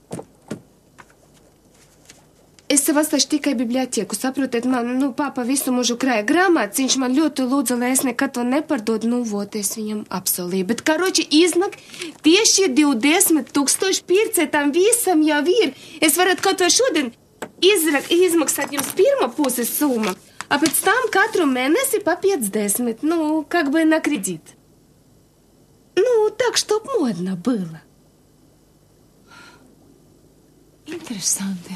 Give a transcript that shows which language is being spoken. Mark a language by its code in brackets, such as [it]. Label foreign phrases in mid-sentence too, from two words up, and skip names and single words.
[lv] Es sev atstāšu tikai bibliotēku, saprotiet, man, papa visu mūžu krāja grāmatas, viņš man ļoti lūdza, lai es nekad to nepārdodu, vot es viņam apsolīju. Bet, karoči, iznāk tieši 20,000 pircē tam visam jau ir. Es varētu kaut vai šodien izmaksāt jums pirmo puses summu, a pēc tam katru mēnesi pa 50, [ru] как бы на кредит. Так, чтоб модно было. [lv] Interesanti.